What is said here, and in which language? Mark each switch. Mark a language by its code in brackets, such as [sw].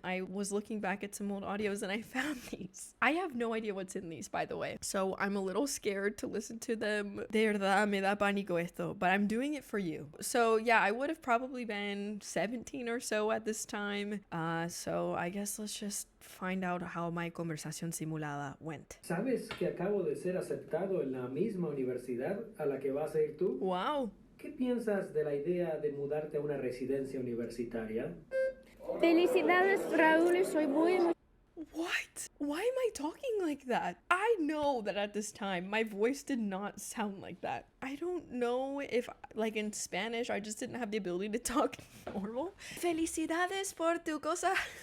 [en] I was looking back at some old audios and I found these. I have no idea what's in these, by the way, so I'm a little scared to listen to them. [es] De verdad me da pánico esto, [en] but I'm doing it for you. So yeah, I would have probably been 17 or so at this time, so I guess let's just find out how my conversación simulada went. [es] ¿Sabes que acabo de ser aceptado en la misma universidad a la que vas a ir tú? [en] Wow. [es] ¿Qué piensas de la idea de mudarte a una residencia universitaria? Felicidades, Raúl, soy muy [en] What? Why am I talking like that? I know that at this time my voice did not sound like that. I don't know if, like in Spanish, I just didn't have the ability to talk normal. [es] Felicidades por tu cosa.